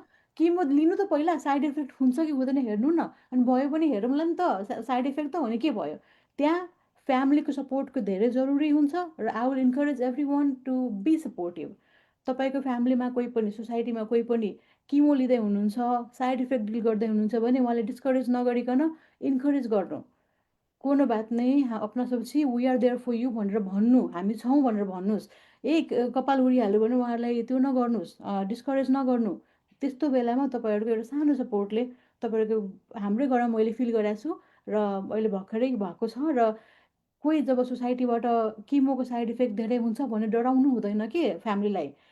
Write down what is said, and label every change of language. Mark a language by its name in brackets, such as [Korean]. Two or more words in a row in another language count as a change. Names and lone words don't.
[Nepali] किमो लिनु त पहिला [English] side effect [Nepali] हुन्छ कि हुँदैन हेर्नु न, अनि भयो भने हेरौँला नि त, [English] side effect [Nepali] त हुने के भयो। त्यहाँ फ्यामिलीको सपोर्टको धेरै जरुरी हुन्छ र [English] I will encourage every one to be supportive. [Nepali] तपाईँको फ्यामिलीमा कोही पनि, सोसाइटीमा कोही पनि किमो लिँदै हुनुहुन्छ, [English] side effect [Nepali] डिल गर्दै हुनुहुन्छ भने उहाँले डिस्करेज नगरिकन इन्करेज गर्नु। [Maithili] कोनो बात नहीं, अपना सब छी, [English] we are there for you [Nepali] भनेर भन्नु, हामी छौँ भनेर भन्नुहोस्। कपाल उडिहाल्यो भने उहाँहरूलाई त्यो नगर्नुहोस्, डिस्करेज नगर्नु। त्यस्तो बेलामा तपाईँहरूको एउटा सानो सपोर्टले तपाईँहरूको हाम्रै घरमा मैले फिल गरेको छु र अहिले भर्खरै भएको छ। र कोही जब सोसाइटीबाट किमोको [English] side effect [Nepali] धेरै हुन्छ भने डराउनु हुँदैन कि फ्यामिलीलाई।